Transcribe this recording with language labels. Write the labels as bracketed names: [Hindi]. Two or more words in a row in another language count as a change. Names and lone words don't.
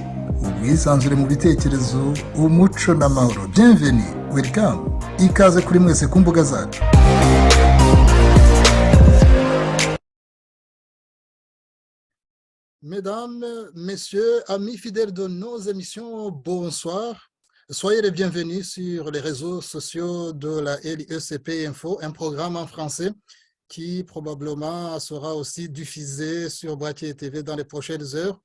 [Kinyarwanda] Ubwisanzure mu bitekerezo, umuco n'amahoro. [French] Bienvenue, welcome. [Kinyarwanda] Ikaze kuri mwese ku mbuga zacu. [French] Mesdames, messieurs, amis fidèles de nos émissions, bonsoir. Soyez les bienvenus sur les réseaux sociaux de la LECP Info, un programme en français qui probablement sera aussi diffusé sur Boîtier TV dans les prochaines heures.